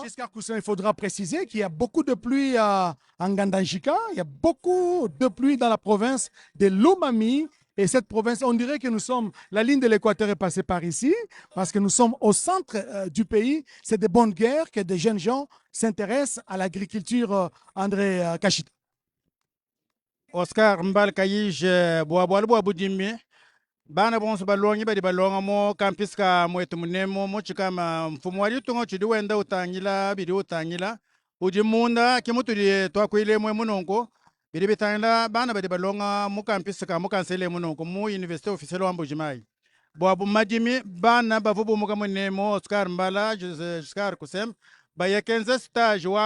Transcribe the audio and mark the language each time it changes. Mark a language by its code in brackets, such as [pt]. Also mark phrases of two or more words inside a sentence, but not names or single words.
[fr] Giscard Cousin, il faudra préciser qu'il y a beaucoup de pluie en Gandanjika, il y a beaucoup de pluie dans la province de Lomami. Et cette province, on dirait que nous sommes, la ligne de l'équateur est passée par ici, parce que nous sommes au centre du pays. C'est de bonnes guerres que des jeunes gens s'intéressent à l'agriculture, André Kachita. Oscar Mbal Kayij Boabu Jimmy. [lua] Bana bonso balongi badi balonga mo campus ka mwetu munemo mo chikama mfumo wali tungo chidi wenda utangila bidi utangila uji munda kimutu di twakwile mwe munongo bidi bitangila bana badi balonga mo campus ka mo kansele munongo mo [fr] université officielle [lua] wa Mbuji-Mayi boabu majimi bana bavubu muka munemo Oscar Mbala Giscard Kusem bayekenza stage wa